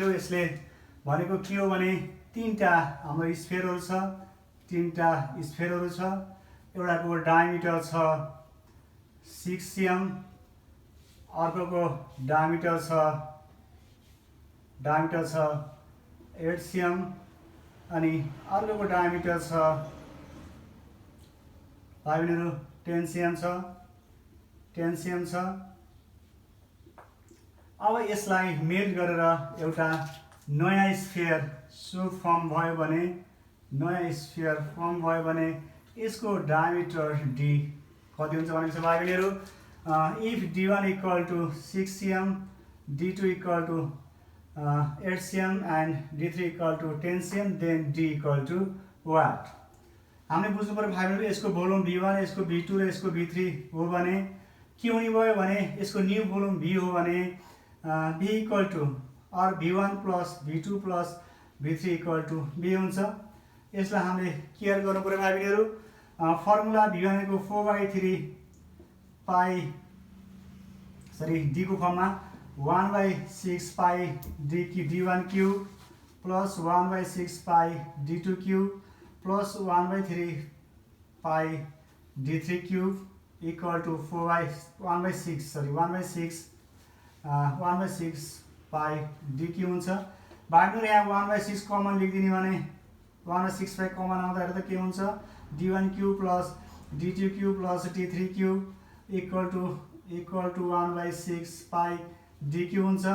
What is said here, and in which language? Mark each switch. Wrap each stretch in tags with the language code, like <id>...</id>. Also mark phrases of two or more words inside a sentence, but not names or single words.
<ne>यसले भनेको के हो भने तीनटा हाम्रो स्फियरहरू छ, एउटाको डायमिटर छ 6 cm, अर्कोको डायमिटर छ 8 cm अनि अर्कोको डायमिटर छ भाइहरू 10 cm छ। अब यसलाई मेल्ट गरेर एउटा नयाँ स्फियर फर्म भयो भने यसको डायमिटर डी कति हुन्छ भनेको छ भाइहरू।</ne> <en>if d1 equal to 6 cm, d2 equal to 8 cm and d3 equal to 10 cm, then d equal to what.</en> <ne>हामीले बुझ्नु पर्यो भाइहरू यसको भोल्युम v1, यसको v2 र यसको v3 हो भने के हुने भयो भने यसको</ne> <en>new volume</en> <ne>v हो भने</ne> <en>v equal to</en> <ne>और</ne> <en>v1 plus v2 plus v3 equal to b</en> <ne>हुन्छ। यसलाई हामीले केयर गर्नु पर्यो भाइ बहिनीहरू।</ne> <en>formula v1 को 4/3 pi d को फर्ममा 1/6 pi d1 cube plus 1/6 pi d2 cube plus 1/3 pi d3 cube equal to 1/6 pi d cube हुन्छ।</en> <ne>बाटो यहाँ 1/6 कमन लेखिदिने भने</ne> <en>1/6 pi common</en> <ne>आउँदाखेरि त के हुन्छ</ne> <en>d1 cube plus d2 cube plus d3 cube equal to 1/6 pi d cube</en> <ne>हुन्छ।</ne>